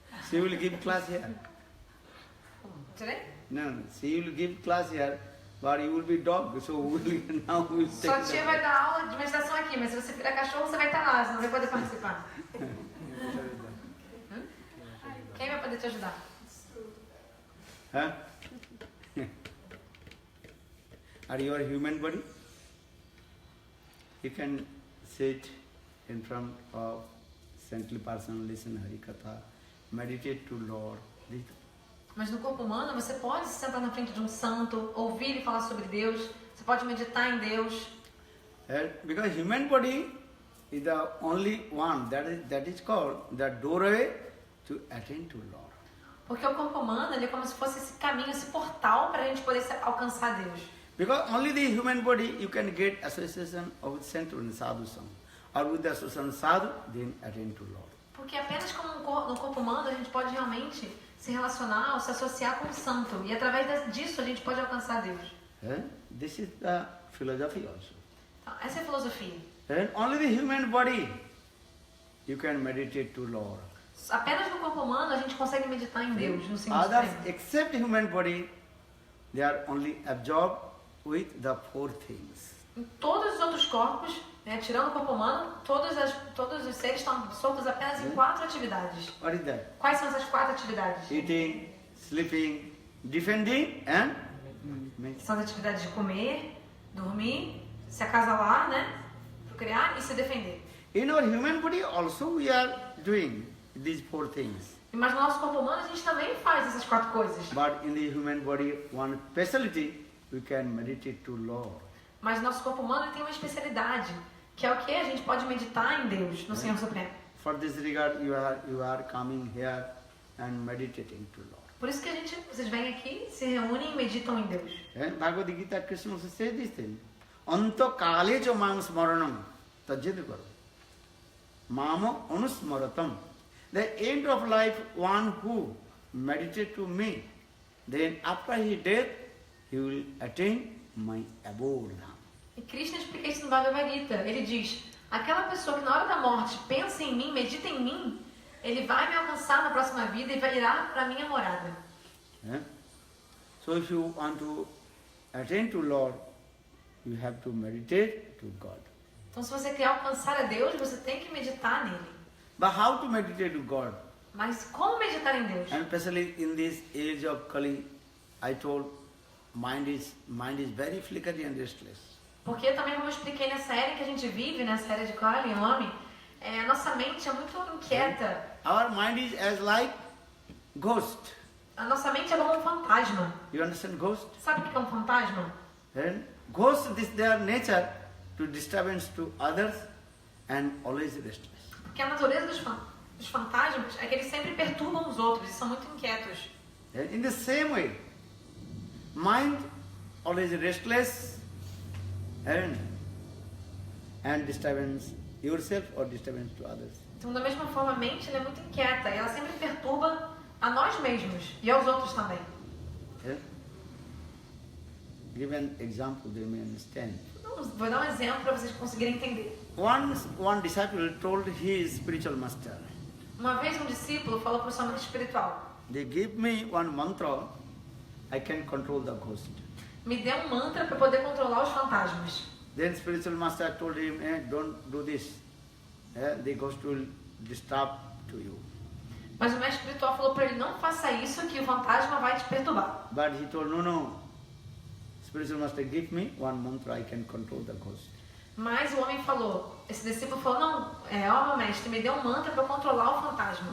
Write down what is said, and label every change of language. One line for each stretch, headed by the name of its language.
English: She will give class here. Today? No, she will give class here, but you will be dog, so now we will take
Portuguese: Sua tia vai dar aula de meditação aqui, mas se você virar cachorro, você vai estar lá, você não vai poder participar. Quem vai poder te ajudar?
English: Are you a human body? You can sit in front of saintly person, listen Hari Katha, meditate to Lord.
Portuguese: Mas no corpo humano você pode se sentar na frente de um santo, ouvir ele falar sobre Deus, você pode meditar em Deus.
English: Because human body is the only one that is called the doorway to attain to Lord.
Portuguese: Porque o corpo humano ele é como se fosse esse caminho, esse portal para a gente poder alcançar Deus.
English: Because only the human body you can get association of saint and sadhu sangha, or with the association of sadhu then attain to Lord.
Portuguese: Porque apenas como no corpo humano a gente pode realmente se relacionar ou se associar com o santo. E através disso a gente pode alcançar Deus.
English: This is the philosophy also.
Portuguese: Então, essa é a filosofia.
English: And only the human body you can meditate to Lord.
Portuguese: Apenas no corpo humano a gente consegue meditar em Deus, no Senhor
English: Others,
Portuguese: Supremo.
English: except human body, they are only absorbed with the four things.
Portuguese: Em todos os outros corpos, né, tirando o corpo humano, todos os seres estão soltos apenas em 4 atividades.
English: What is that?
Portuguese: Quais são essas 4 atividades?
English: Eating, sleeping, defending and
Portuguese: São as atividades de comer, dormir, se acasalar, né? Procriar e se defender.
English: in our human body also we are doing these 4 things.
Portuguese: Mas no nosso corpo humano a gente também faz essas 4 coisas.
English: But in the human body, one specialty, we can meditate to Lord.
Portuguese: Mas o nosso corpo humano tem uma especialidade, que é o que? A gente pode meditar em Deus, no Senhor Supremo.
English: For this regard, you are coming here and meditating to Lord.
Portuguese: Por isso que vocês vêm aqui, se reúnem e meditam em Deus.
English: And Bhagavad Gita, Krishna also says this thing.
Sanskrit: Anta kale jo mam smaranam tajyate karo. Mama anusmaratam.
English: The end of life, one who meditates to me, then after his death, he will attain my abode.
Portuguese: E Krishna explica isso no Bhagavad Gita. Ele diz, aquela pessoa que na hora da morte pensa em mim, medita em mim, ele vai me alcançar na próxima vida e vai irá para a minha morada.
English: Yeah? So if you want to attain to Lord, you have to meditate to God.
Portuguese: Então se você quer alcançar a Deus, você tem que meditar nele.
English: But how to meditate to God?
Portuguese: Mas como meditar em Deus?
English: And especially in this age of Kali, I told, mind is very flickery and restless.
Portuguese: Porque também, como eu expliquei nessa era que a gente vive, nessa era de Kali, o homem, nossa mente é muito inquieta.
English: Our mind is as like ghost.
Portuguese: A nossa mente é como um fantasma.
English: You understand ghost?
Portuguese: Sabe o que é um fantasma?
English: And ghosts, their nature to disturbance to others and always restless.
Portuguese: Porque a natureza dos fantasmas é que eles sempre perturbam os outros e são muito inquietos.
English: And in the same way, mind always restless and disturbance yourself or disturbance to others.
Portuguese: Então, da mesma forma, a mente ela é muito inquieta e ela sempre perturba a nós mesmos e aos outros também.
English: Yeah? Give an example, they may understand.
Portuguese: Vou dar um exemplo para vocês conseguirem entender.
English: One disciple told his spiritual master,
Portuguese: Uma vez um discípulo falou para o seu amigo espiritual,
English: they give me one mantra, I can control the ghost.
Portuguese: me dê um mantra para poder controlar os fantasmas.
English: Then spiritual master told him, don't do this. The ghost will disturb to you.
Portuguese: Mas o mestre espiritual falou para ele, não faça isso que o fantasma vai te perturbar.
English: But he told, no. Spiritual master, give me one mantra, I can control the ghost.
Portuguese: Mas o homem falou, esse discípulo falou, não, ó meu mestre, me dê um mantra para controlar o fantasma.